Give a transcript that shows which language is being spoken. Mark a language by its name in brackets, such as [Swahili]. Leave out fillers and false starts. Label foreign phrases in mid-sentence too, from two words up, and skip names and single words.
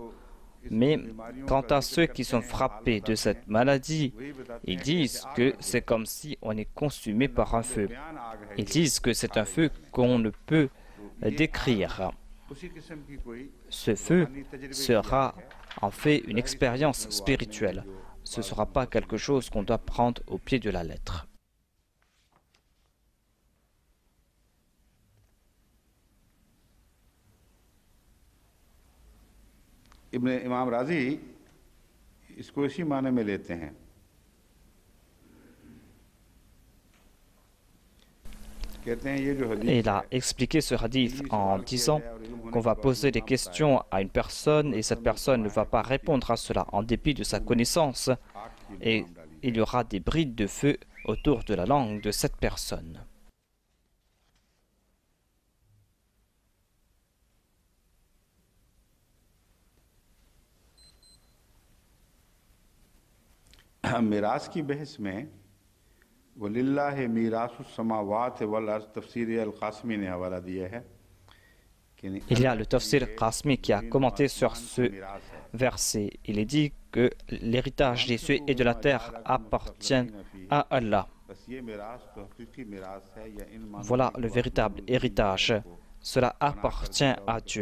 [French] Mais quant à ceux qui sont frappés de cette maladie, ils disent que c'est comme si on est consumé par un feu. Ils disent que c'est un feu qu'on ne peut décrire. Ce feu sera en fait une expérience spirituelle. Ce ne sera pas quelque chose qu'on doit prendre au pied de la lettre. [Urdu] امام رازی اس کو اسی معنی میں لیتے ہیں. [French] Il a expliqué ce hadith en disant qu'on va poser des questions à une personne et cette personne ne va pas répondre à cela en dépit de sa connaissance et il y aura des brides de feu autour de la langue de cette personne. [Urdu] میراث کی بحث میں [Arabic] ولله ميراث السماوات والأرض [Urdu] تفسیر القاسمی نے حوالہ دیا ہے. [French] Il y a le tafsir Qasmi qui a commenté sur ce verset. Il est dit que l'héritage des cieux et de la terre appartient à Allah. Voilà le véritable héritage. Cela appartient à Dieu.